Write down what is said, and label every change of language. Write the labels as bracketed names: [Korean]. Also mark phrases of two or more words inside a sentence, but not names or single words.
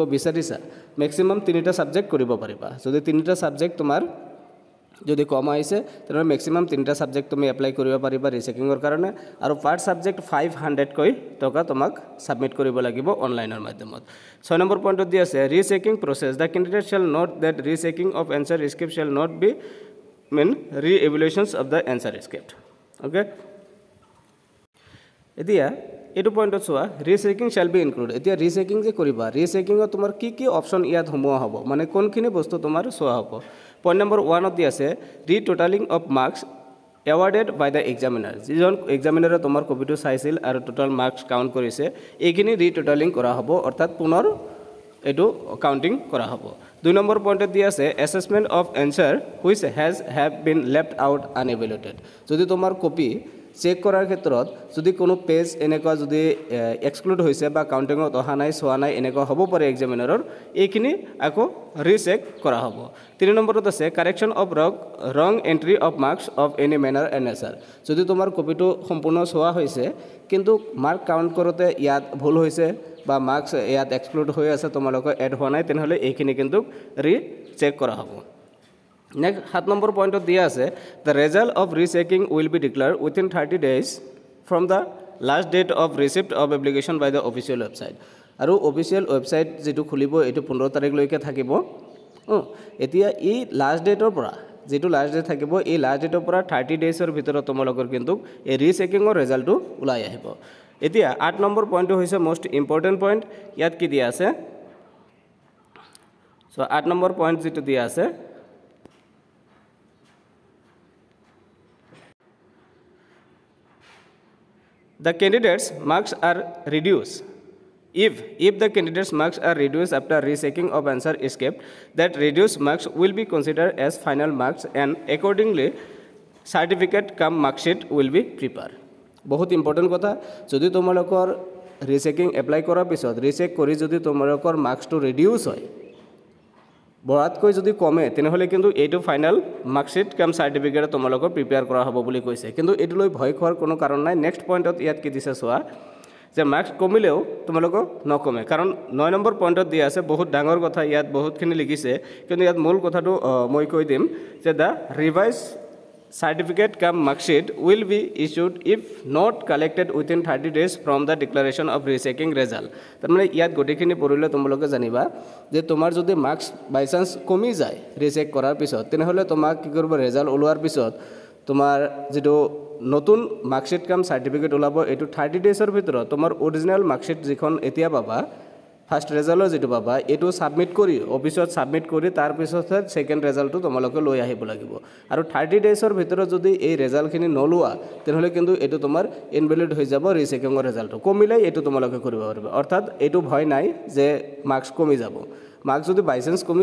[Assamese] বিচাৰিছা ম্যাক্সিমাম 3টা সাবজেক্ট কৰিব পাৰিবা যদি 3টা সাবজেক্ট তোমাৰ যদি কম আহিছে তেনে ম্যাক্সিমাম 3টা সাবজেক্ট তুমি এপ্লাই কৰিব পাৰিবা ৰিচেকিংৰ কাৰণে আৰু [English] per subject [Assamese] 500 কৈ টকা তোমাক সাবমিট কৰিব লাগিব অনলাইনৰ মাধ্যমত 6 নম্বৰ পইণ্টত দি আছে [English] rechecking process the candidate shall note that rechecking of answer script shall not be mean re-evaluations of the answer script okay [Assamese] এতিয়া এটো পইণ্টত চোৱা ৰিচেকিং [English] shall be included [Assamese] এতিয়া ৰিচেকিং যে কৰিবা ৰিচেকিংৰ তোমাৰ কি অপচন ইয়াত হমোৱা হ'ব মানে কোনখিনি বস্তু তোমাৰ চোৱা হ'ব [English] point number [Assamese] 1 ত দি আছে [English] retotaling of marks awarded by the examiner [Assamese] যিজন এক্সামিনাৰে তোমাৰ কপিটো চাইছিল আৰু [English] total marks count [Assamese] কৰিছে এইখিনি ৰিটোটালিং কৰা হ'ব অৰ্থাৎ পুনৰ এটো কাউন্টিং কৰা হ'ব 2 [English] number point [Assamese] দি আছে [English] assessment of answer which have been left out unevaluated [Assamese] যদি তোমাৰ [English] copy check [Assamese] কৰাৰ ক্ষেত্ৰত যদি কোনো পেজ এনেকুৱা যদি এক্সক্লুড হৈছে বা কাউন্টিংত অহা নাই সোৱা নাই এনেকুৱা হ'ব পাৰে এক্সামিনাৰৰ এইখিনি আকৌ ৰিচেক কৰা হ'ব 3 নম্বৰত আছে [English] correction of wrong entry of marks of any manner and nature [Assamese] যদি তোমাৰ কপিটো সম্পূৰ্ণ সোৱা হৈছে কিন্তু [English] mark count [Assamese] কৰোতে ইয়াত ভুল হৈছে বা মাৰ্কছ ইয়াত এক্সক্লুড হৈ আছে তোমালোকৰ এড হোৱা নাই তেনেহলে এইখিনি কিন্তু ৰিচেক কৰা হ'ব [English] Next 7 number point [Assamese] of দিয়া আছে [English] the result of rechecking will be declared within 30 days from the last date of receipt of application by the official website [Assamese] আৰু [English] official website [Assamese] যেটো খুলিব এটো 15 তাৰিখ লৈকে থাকিব এতিয়া এই [English] last date [Assamese] পৰা যেটো [English] last date [Assamese] থাকিব এই [English] last date [Assamese] পৰা 30 ডেজৰ ভিতৰত তোমালোকৰ কিন্তু এই ৰিচেকিংৰ ৰিজাল্টটো ওলাই আহিব এতিয়া 8 নম্বৰ পইণ্টটো হৈছে [English] most important point [Assamese] ইয়াত কি দিয়া আছে সো 8 [English] number point [Assamese] যেটো দিয়া আছে [English] The candidates marks are reduced if the candidates marks are reduced after rechecking of answer escaped that reduced marks will be considered as final marks and accordingly certificate cum mark sheet will be prepared बहुत important [Assamese] কথা যদি তোমালোকৰ রিচেকিং এপ্লাই কৰাৰ পিছত রিচেক কৰি যদি তোমালোকৰ মার্কসটো ৰিডিউস হয় বৰাতকৈ যদি কমে তেনেহলে কিন্তু এইটো [English] final marksheet cum certificate [Assamese] তোমালোকৰ প্ৰিপেয়াৰ কৰা হ'ব বুলি কৈছে কিন্তু এইটো লৈ ভয় খোৱাৰ কোনো কাৰণ নাই [English] next point [Assamese] ইয়াত কি দিছে চোৱা যে মার্কস কমিলেও তোমালোকৰ নকমে কাৰণ 9 [English] number point [Assamese] দিয়া আছে বহুত ডাঙৰ কথা ইয়াত বহুতখিনি লিখিছে কিন্তু ইয়াত মূল কথাটো মই কৈ দিম যে [English] the revised certificate cum mark sheet will be issued if not collected within 30 days from the declaration of rechecking result [Assamese] তাৰমানে ইয়াত গটিখিনি পঢ়িলে তোমালোকে জানিবা যে তোমাৰ যদি মার্কস [English] by chance [Assamese] কমি যায় রিচেক কৰাৰ পিছত তেনেহলে তোমাক কি কৰিব রেজাল্ট ওলোৱাৰ পিছত তোমাৰ যেটো নতুন [English] marksheet cum certificate [Assamese] ওলাব এটো 30 ডেজৰ ভিতৰত তোমাৰ [English] original marksheet [Assamese] যিখন এতিয়া পাবা [English] first result [Assamese] যেটো পাবা এটো সাবমিট কৰি অফিসত সাবমিট কৰি তাৰ পিছত [English] second result [Assamese] তোমালোকে লৈ আহিব লাগিব আৰু 30 ডেজৰ ভিতৰত যদি এই রেজাল্টখিনি নলোৱা তেনেহলে কিন্তু এটো তোমাৰ ইনভ্যালিড হৈ যাব রিচেকিংৰ রেজাল্টটো কমিলে এটো তোমালোকে কৰিব পাৰিবা অৰ্থাৎ এটো ভয় নাই যে মার্কস কমি যাব মার্কস যদি [English] by chance [Assamese] কমি